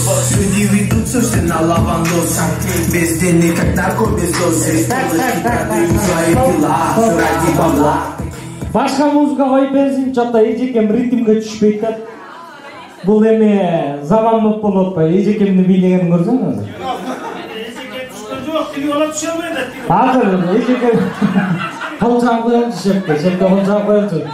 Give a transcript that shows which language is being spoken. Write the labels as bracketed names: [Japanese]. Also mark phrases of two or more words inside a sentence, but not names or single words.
[Russian] Люди ведутся все на лавандос, без денег, как нарко, без досы. Продают свои дела ради бабла. [Kyrgyz] Башка музыка коюп берсин, чота Эжекем ритмге түшпөйт да. Бул эми заманбап болуп атпайбы? Эжекемди бийлегенин көрсөңүз. Эжекем түшкөн жок, тиги бала түшө албайт. Азыр Эжекем Колчаң коюп шепке колчаң коюп.